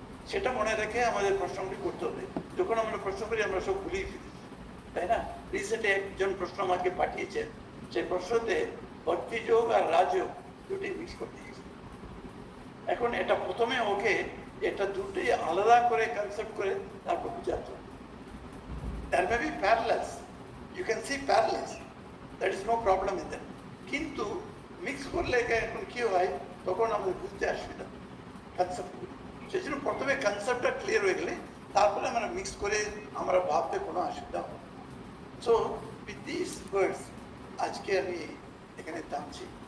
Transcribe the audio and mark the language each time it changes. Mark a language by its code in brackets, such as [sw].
[bn] সেটা মনে রেখে আমাদের প্রশ্নগুলি করতে হবে। যখন আমরা প্রশ্ন করি আমরা সব ভুলিয়ে ফেলি, তাই না? রিসেন্টলি একজন প্রশ্ন আমাকে পাঠিয়েছেন, সেই প্রশ্নতে ভক্তি যোগ আর রাজযোগ দুটি মিক্স করতে গেছে। এখন এটা প্রথমে ওকে এটা দুটোই আলাদা করে কনসেপ্ট করে তারপর বুঝাতে হবে। [en] There may be parallels, you can see parallels, there is no problem in that, [bn] কিন্তু মিক্স করলে এখন কি হয়, তখন আমাদের বুঝতে অসুবিধা কনসেপ্টগুলো। সেই জন্য প্রথমে কনসেপ্টটা ক্লিয়ার হয়ে গেলে তারপরে আমরা মিক্স করে আমরা ভাবতে কোনো অসুবিধা হবে। [en] so with this words [bn] আজকে আমি এখানে থামছি।